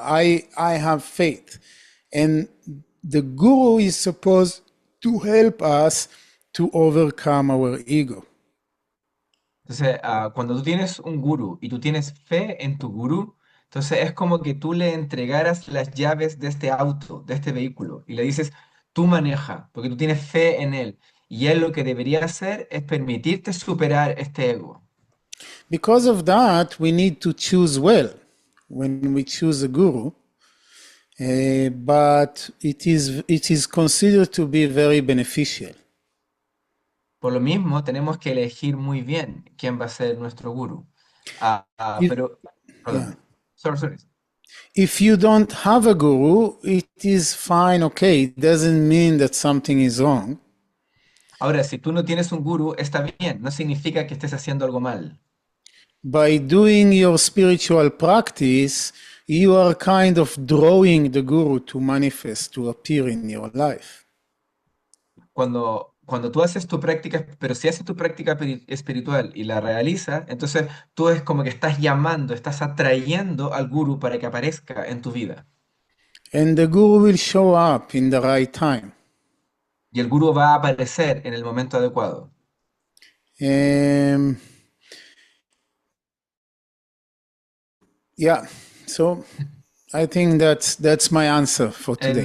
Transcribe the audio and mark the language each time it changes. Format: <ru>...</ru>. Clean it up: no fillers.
<en>I have faith. And the guru is supposed to help us to overcome our ego.</en> <es>Entonces, cuando tú tienes un gurú y tú tienes fe en tu gurú, entonces es como que tú le entregaras las llaves de este auto, de este vehículo, y le dices, tú maneja, porque tú tienes fe en él. Y él lo que debería hacer es permitirte superar este ego.</es> <en>Because of that, we need to choose well when we choose a guru. But it is considered to be very beneficial.</en> <es>Por lo mismo, tenemos que elegir muy bien quién va a ser nuestro gurú.</es> <en>If,</en> <es>Pero, yeah. perdón, sorry.</es> <en>If you don't have a guru, it is fine, okay. It doesn't mean that something is wrong.</en> <es>Ahora, si tú no tienes un gurú, está bien, no significa que estés haciendo algo mal.</es> <en>By doing your spiritual practice, you are kind of drawing the guru to manifest, to appear in your life.</en> <es>Cuando tú haces tu práctica, pero si haces tu práctica espiritual y la realizas, entonces tú es como que estás llamando, estás atrayendo al gurú para que aparezca en tu vida.</es> <en>And the guru will show up in the right time.</en> <es>Y el gurú va a aparecer en el momento adecuado.</es> <en>Um, yeah, so I think that's my answer for today.</en>